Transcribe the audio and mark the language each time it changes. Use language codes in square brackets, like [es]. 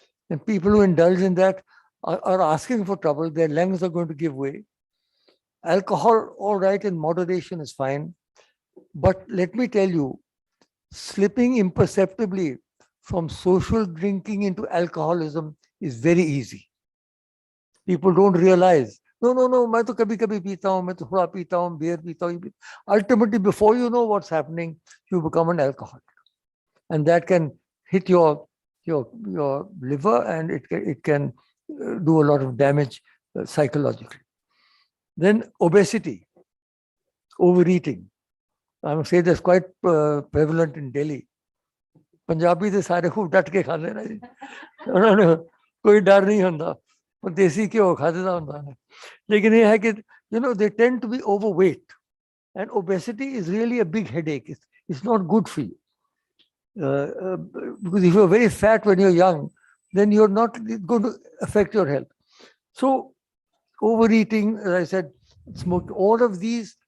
[en] And people who indulge in that are asking for trouble. Their lungs are going to give way. Alcohol, all right, in moderation is fine. But let me tell you, slipping imperceptibly from social drinking into alcoholism is very easy. People don't realize, no, [hi] मैं तो कभी-कभी पीता हूँ, मैं तो थोड़ा पीता हूँ, beer पीता हूँ. [en] Ultimately, before you know what's happening, you become an alcoholic. And that can hit your liver, and it can do a lot of damage psychologically. Then obesity, overeating. I must say that's quite prevalent in Delhi. [hi] Punjabi de सारे खूब डट के खाते ना जी, उन्होंने कोई डर नहीं होता, वो देसी घ्यो खाते था होता है. लेकिन ये है कि [en] they tend to be overweight, and obesity is really a big headache. It's not good for you. Because if you're very fat when you're young, then you're not going to affect your health. So overeating, as I said, smoke, all of these